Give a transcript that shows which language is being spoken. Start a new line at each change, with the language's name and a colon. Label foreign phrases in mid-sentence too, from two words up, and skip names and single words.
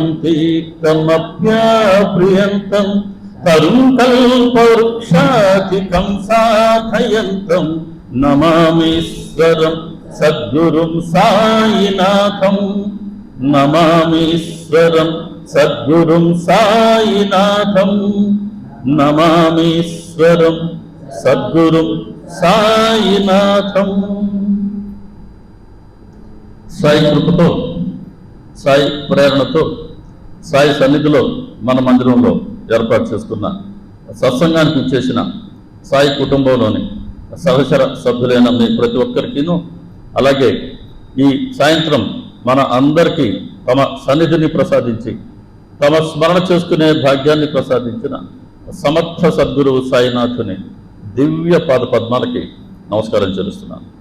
Sanskrit: तीर्थमप्याप्रियन्तं तरुं कल्पवृक्षाधिकं साधयन्तं नमामीश्वरं सद्गुरुं साईनाथं नमामीश्वरं सद्गुरुं साईनाथं नमामीश्वरं सद्गुरुं साईनाथं।
Telugu: సాయి కృపతో, సాయి ప్రేరణతో, సాయి సన్నిధిలో మన మందిరంలో ఏర్పాటు చేసుకున్న సత్సంగానికి చేసిన సాయి కుటుంబంలోని సహచర సభ్యులైన మీ ప్రతి ఒక్కరికిను, అలాగే ఈ సాయంత్రం మన అందరికీ తమ సన్నిధిని ప్రసాదించి తమ స్మరణ చేసుకునే భాగ్యాన్ని ప్రసాదించిన సమర్థ సద్గురువు సాయినాథుని దివ్య పాద పద్మాలకి నమస్కారం చెల్లిస్తున్నాను.